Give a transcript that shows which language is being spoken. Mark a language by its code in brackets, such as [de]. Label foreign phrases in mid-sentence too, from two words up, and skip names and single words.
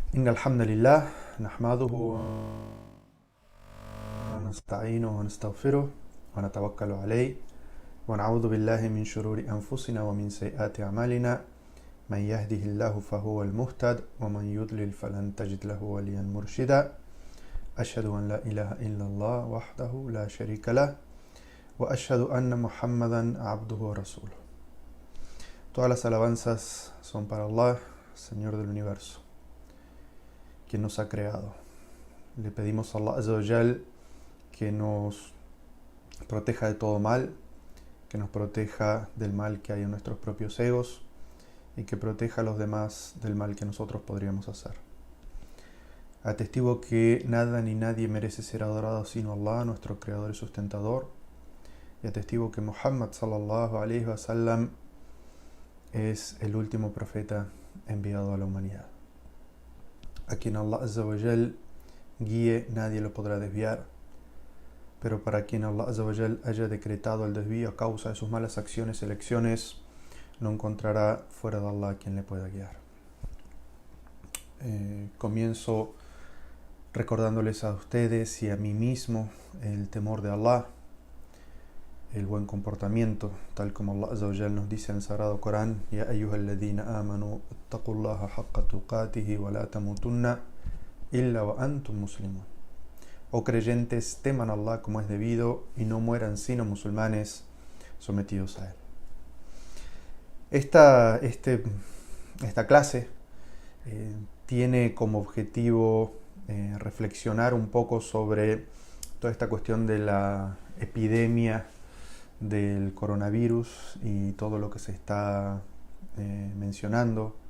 [ar] إن الحمد لله نحمده ونستعينه ونستغفره ونتوكل عليه ونعوذ بالله من شرور أنفسنا ومن سيئات أعمالنا من يهده الله فهو المهتد ومن يضلل فلن تجد له وليا مرشدا أشهد أن لا إله إلا الله وحده لا شريك له وأشهد أن محمدا عبده ورسوله. [es] Todas las alabanzas son para Allah, Señor del universo, quien nos ha creado. Le pedimos a Allah [ar] عز وجل [es] que nos proteja de todo mal, que nos proteja del mal que hay en nuestros propios egos y que proteja a los demás del mal que nosotros podríamos hacer. Atestigo que nada ni nadie merece ser adorado sino Allah, nuestro creador y sustentador, y atestigo que Muhammad [ar] صلى الله عليه وسلم [es] es el último profeta enviado a la humanidad. A quien Allah [ar] عز وجل [es] guíe, nadie lo podrá desviar, pero para quien Allah [ar] عز وجل [es] haya decretado el desvío a causa de sus malas acciones y elecciones, no encontrará fuera de Allah quien le pueda guiar. Comienzo recordándoles a ustedes y a mí mismo el temor de Allah, el buen comportamiento, tal como Allah [ar] عز وجل [es] nos dice en el Sagrado Corán: [ar] يا أيها الذين آمنوا اتقوا الله حق تقاته ولا تموتن إلا وأنتم مسلمون. [es] Oh creyentes, teman a Allah como es debido y no mueran sino musulmanes sometidos a Él. Esta clase tiene como objetivo reflexionar un poco sobre toda esta cuestión de la epidemia del coronavirus y todo lo que se está mencionando